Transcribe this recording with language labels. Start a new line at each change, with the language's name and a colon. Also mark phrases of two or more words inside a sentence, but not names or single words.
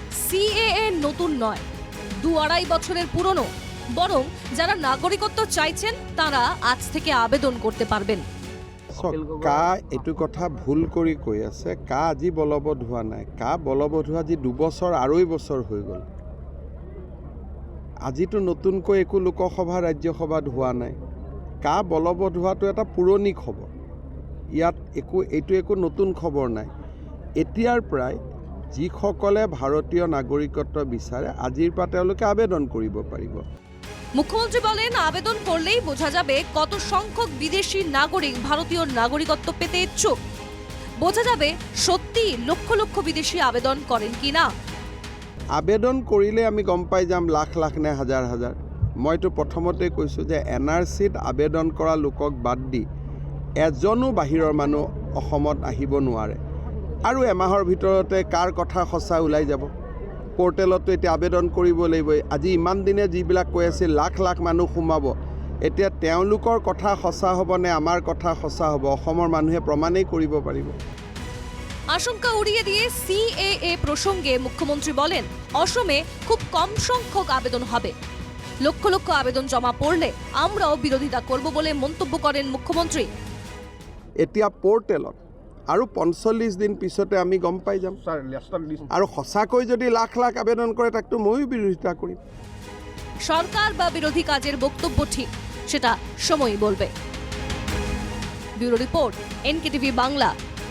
Bangla: সিএএ নতুন নয়, 2-2.5 বছরের পুরনো। বরং যারা নাগরিকত্ব চাইছেন তারা আজ থেকে আবেদন করতে পারবেন।
Assamese: কা এইটো কথা ভুল কৰি কৈ আছে। কা আজি বলবৎ হোৱা নাই, কা বলবৎ হোৱা আজি 2 বছৰ 2.5 বছৰ হৈ গ'ল। আজিতো নতুনকৈ একো লোকসভা ৰাজ্যসভাত হোৱা নাই। কা বলবৎ হোৱাটো এটা পুৰণি খবৰ। ইয়াত এইটো একো নতুন খবৰ নাই। এতিয়াৰ পৰাই যিসকলে ভাৰতীয় নাগৰিকত্ব বিচাৰে আজিৰ পৰা তেওঁলোকে আবেদন কৰিব পাৰিব।
Bangla: মুখ্যমন্ত্রী বলেন, আবেদন করলেই বোঝা যাবে কত সংখ্যক বিদেশি নাগরিক ভারতীয় নাগরিকত্ব পেতে ইচ্ছুক। বোঝা যাবে সত্যি লক্ষ লক্ষ বিদেশি আবেদন করেন কিনা।
Assamese: আবেদন কৰিলে আমি গম পাই যাম লাখ লাখ নে হাজাৰ হাজাৰ। মইতো প্ৰথমতে কৈছোঁ যে NRCত আবেদন কৰা লোকক বাদ দি এজনো বাহিৰৰ মানুহ অসমত আহিব নোৱাৰে। আৰু এমাহৰ ভিতৰতে কাৰ কথা সঁচা ওলাই যাব। পোৰ্টেলতো এতিয়া আবেদন কৰিব লাগিব। আজি ইমান দিনে যিবিলাক কৈ আছিল লাখ লাখ মানুহ সোমাব, এতিয়া তেওঁলোকৰ কথা সঁচা হ'ব নে আমাৰ কথা সঁচা হ'ব অসমৰ মানুহে প্ৰমাণেই কৰিব পাৰিব।
Bangla: আশঙ্কা উড়িয়ে দিয়ে সিএএ প্রসঙ্গে মুখ্যমন্ত্রী বলেন, অসমে খুব কম সংখ্যক আবেদন হবে। লক্ষ লক্ষ আবেদন জমা পড়লে আমরাও বিরোধিতা করব বলে মন্তব্য করেন মুখ্যমন্ত্রী।
Assamese: এতিয়া পোৰ্টেলত আৰু 45 দিন পিছতে আমি গম পাই যাম। আৰু সঁচাকৈ যদি লাখ লাখ আবেদন কৰে তাকতো ময়ো বিৰোধিতা কৰিম।
Bangla: সরকার বা বিরোধী কাজের বক্তব্য ঠিক, সেটা সময়ই বলবে। ব্যুরো রিপোর্ট, NKTV বাংলা।